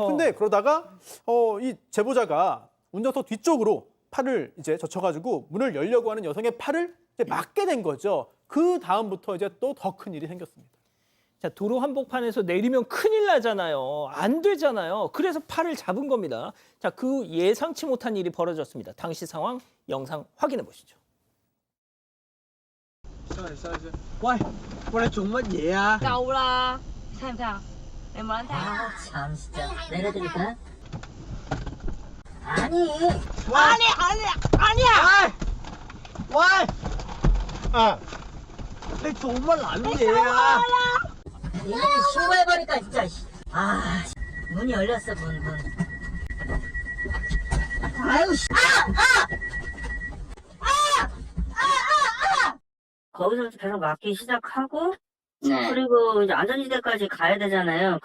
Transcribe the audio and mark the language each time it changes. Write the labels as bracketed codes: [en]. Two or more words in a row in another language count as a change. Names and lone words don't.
[ko] 근데 그러다가 이 제보자가 운전석 뒤쪽으로 팔을 이제 젖혀가지고 문을 열려고 하는 여성의 팔을 이제 막게 된 거죠. 그 다음부터 이제 또 더 큰 일이 생겼습니다. 자, 도로 한복판에서 내리면 큰일 나잖아요. 안 되잖아요. 그래서 팔을 잡은 겁니다. 자, 그 예상치 못한 일이 벌어졌습니다. 당시 상황 영상 확인해 보시죠. [yue] 喂，過嚟做乜嘢啊？夠啦，聽唔聽啊？你冇撚聽啊？ [ko] 참 진짜 내려드릴까? 아니 아니야! [yue] 喂，你做乜撚嘢啊？ [ko] 이제 신고해버릴까 진짜. 아 문이 열렸어 문. 아유 씨. 거기서 계속 막기 시작하고 그리고 이제 안전지대까지 가야 되잖아요.